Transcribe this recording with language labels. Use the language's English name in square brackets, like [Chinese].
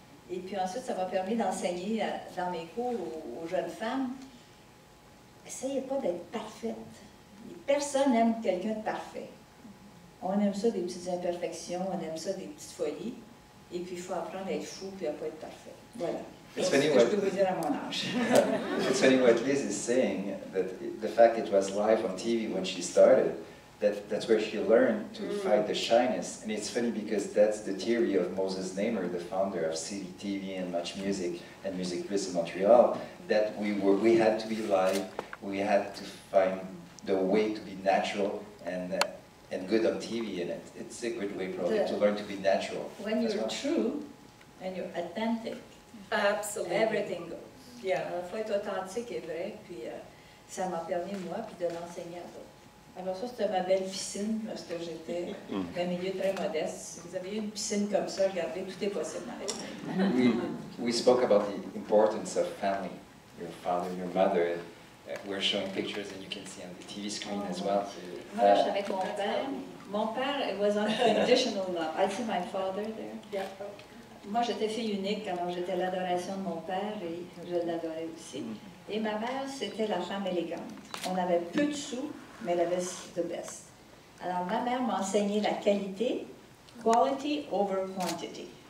[French] Et puis ensuite, ça m'a permis d'enseigner dans mes cours aux jeunes femmes. Essayez pas d'être parfaite. Personne n'aime quelqu'un de parfait. On aime ça des petites imperfections, on aime ça des petites folies. Et puis il faut apprendre à être fou puis à ne pas être parfait. Voilà. C'est ce que je peux vous dire à mon âge. [English] It's funny what Lise is saying, that the fact it was live on TV when she started, that's where she learned to fight the shyness. And it's funny because that's the theory of Moses Namer, the founder of CTV and Much Music and Music Plus in Montreal, that we had to be live, we had to find the way to be natural and good on TV, and it's a good way probably to learn to be natural. When you're true and you're authentic, absolutely, everything goes. Yeah. [French] Alors, il faut être authentique et vrai, puis ça m'a permis, moi, puis de l'enseigner à d'autres. Alors ça, c'était ma belle piscine, parce que j'étais d'un milieu très modeste. Si vous avez une piscine comme ça, regardez, tout est possible dans la vie. [English] We spoke about the importance of family, your father, your mother. We're showing pictures that you can see on the TV screen as well. [French] Moi, j'étais avec mon père. Mon père [English] was unconditional love. I see my father there. Yeah. [French] Moi, j'étais fille unique, alors j'étais l'adoration de mon père et je l'adorais aussi. Et ma mère, c'était la femme élégante. On avait peu de sous, mais elle avait [English] the best. [French] Alors, ma mère m'a enseigné la qualité, [English] quality over quantity.